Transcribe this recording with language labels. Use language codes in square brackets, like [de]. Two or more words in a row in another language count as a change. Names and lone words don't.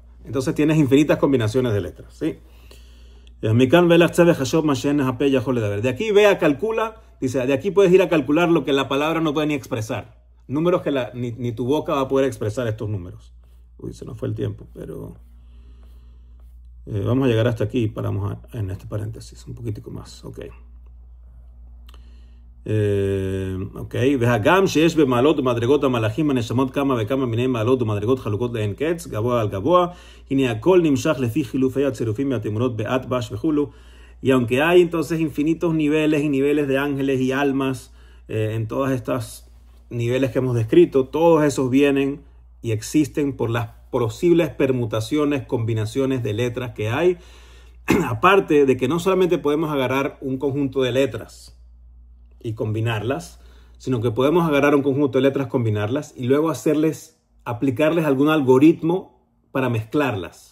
[es] Entonces tienes infinitas combinaciones de letras, ¿sí? De aquí calcula, dice, de aquí puedes ir a calcular lo que la palabra no puede ni expresar. Números que ni tu boca va a poder expresar estos números. Uy, se nos fue el tiempo, pero vamos a llegar hasta aquí y paramos en este paréntesis, un poquitico más, ok. [he] והגם שיש במעלות ומדרגות המלאכים הנשמות כמה וכמה מיני מעלות ומדרגות חלוקות לאין קץ, גבוה על גבוה, הנה הכל נמשך לפי חילופי הצירופים מהתמונות באטבש וכולו. [es] Y aunque hay entonces infinitos niveles y niveles de ángeles y almas en todas estas niveles que hemos descrito, todos esos vienen y existen por las posibles permutaciones, combinaciones de letras que hay. Aparte de que no solamente podemos agarrar un conjunto de letras y combinarlas, sino que podemos agarrar un conjunto de letras, combinarlas y luego aplicarles algún algoritmo para mezclarlas.